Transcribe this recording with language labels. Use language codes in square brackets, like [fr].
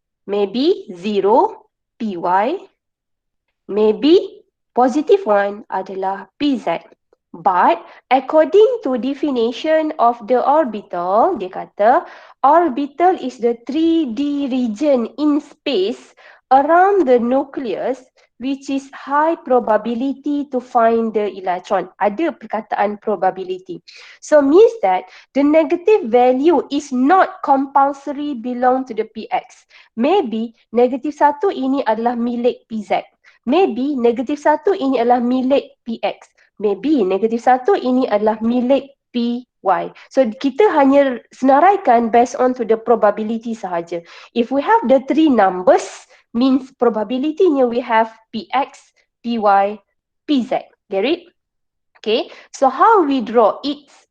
[en] Maybe 0 PY. Maybe positive 1 [ms] adalah [en] PZ. But according to definition of the orbital, [ms] dia kata [en] orbital is the 3D region in space around the nucleus which is high probability to find the electron. [ms] Ada perkataan [en] probability. So means that the negative value is not compulsory belong to the PX. [ms] Maybe negatif 1 ini adalah milik PZ. Maybe negatif 1 ini adalah milik PX. Maybe negatif 1 ini adalah milik PY. So kita hanya senaraikan [en] based on to the probability [ms] sahaja. [en] If we have the 3 numbers, means probability-nya we have PX, PY, PZ. Get it? Okay. So how we draw it?